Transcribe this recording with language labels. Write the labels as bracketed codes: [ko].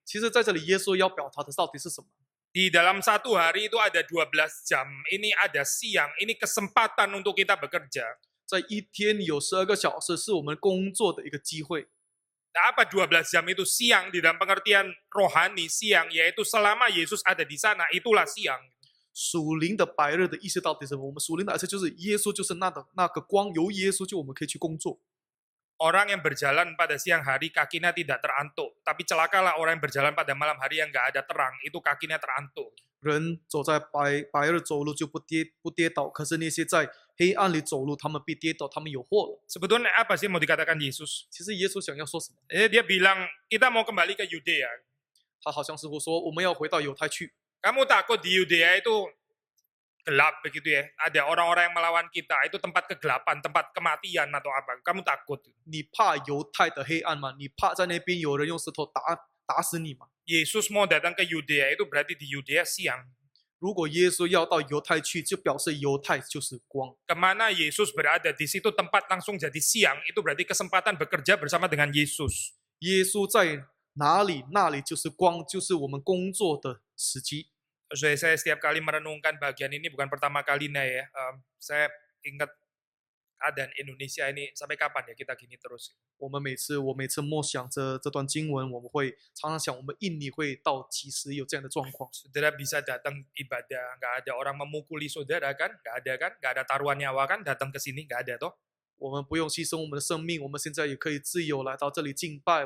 [zh] 其实，在这里，耶稣要表达的到底是什么？ [id] Di dalam satu hari itu ada 12 jam. Ini ada siang, ini kesempatan untuk kita bekerja. [zh] 在一天有12个小时，是我们工作的一个机会。 [id] Nah, apa 12 jam itu siang di dalam pengertian rohani siang, yaitu selama Yesus ada di sana, itulah siang. [zh] 属灵的白日的意思到底是什么？我们属灵的意思就是耶稣就是那个光，由耶稣就我们可以去工作。 [id] Orang yang berjalan pada siang hari kakinya tidak terantuk, tapi celakalah orang yang berjalan pada malam hari yang nggak ada terang, itu kakinya terantuk. [zh] 人走在白日走路就不跌倒，可是那些在黑暗里走路，他们必跌倒，他们有祸了。 [id] Sebetulnya apa sih mau dikatakan Yesus? [zh] 其实耶稣想要说什么？ [id] Dia bilang kita mau kembali ke Yudea. [zh] 他好像是说我们要回到犹太去。 [id] Kamu takut di Yudea itu gelap begitu ya? Ada orang-orang yang melawan kita, itu tempat kegelapan, tempat kematian atau apa? Kamu takut? [zh] 你怕犹太的黑暗吗？你怕在那边有人用石头打死你吗？ [id] Yesus mau datang ke Yudea itu berarti di Yudea siang. [zh] 如果耶稣要到犹太去，就表示犹太就是光。 [id] Kemana Yesus berada, di situ tempat langsung jadi siang, itu berarti kesempatan bekerja bersama dengan Yesus. [zh] 耶稣在哪里，那里就是光，就是我们工作的时机。 [id] Saya setiap kali merenungkan bagian ini bukan pertama kalinya ya. Saya ingat keadaan Indonesia ini sampai kapan ya kita gini terus. [zh] 我每次默想着这段经文，我们会常常想，我们印尼会到几时有这样的状况？ [id] Saudara bisa datang ibadah, nggak ada orang memukuli saudara kan? Nggak ada taruhan nyawa kan? Datang ke sini nggak ada toh? [zh] 我们不用牺牲我们的生命，我们现在也可以自由来到这里敬拜。